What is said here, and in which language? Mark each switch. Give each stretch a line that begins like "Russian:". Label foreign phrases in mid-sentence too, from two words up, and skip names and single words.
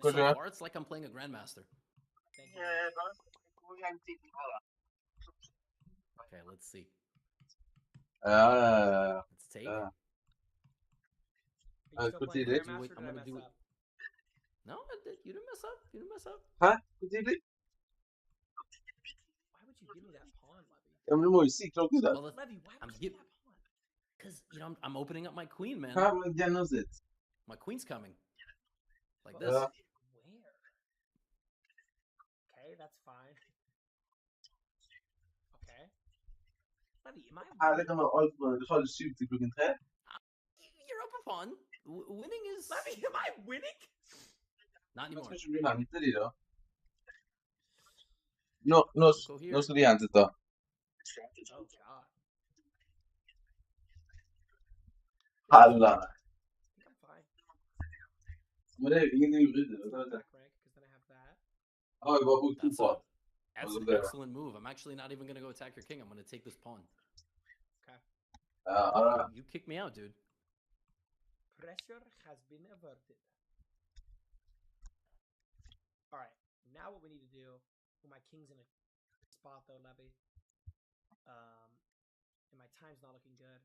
English: So far, it's like I'm playing a grandmaster. Thank you. Okay, let's see. Let's take. I'm gonna do it. No, you didn't mess up. You didn't mess up.
Norwegian: Hæ? Hvor tidlig?
English: Why would you give me that pawn, Levy?
Norwegian: Ja, men du må jo si klokken da.
English: Levy, why would you give me that pawn? Because, you know, I'm opening up my queen, man.
Norwegian: Hæ, men gjennomsnitt.
English: My queen's coming. Like this. Where? Okay, that's fine. Okay. Levy, am I
Norwegian: Det kan være alt fra halv 7 til klokken 3.
English: You're up a pawn. Winning is... Levy, am I winning? Not anymore.
Norwegian: Skal ikke begynne å hente de da? Nå skal de hentet da.
English: Oh, God.
Norwegian: Halla.
English: I'm fine.
Norwegian: Men det er jo ingenting uryddig. Jeg bare brukt 2 på.
English: That's an excellent move. I'm actually not even going to go attack your king. I'm going to take this pawn. Okay. You kick me out, dude. Pressure has been averted. Alright, now what we need to do... Well, my king's in a spot though, Levy. And my time's not looking good.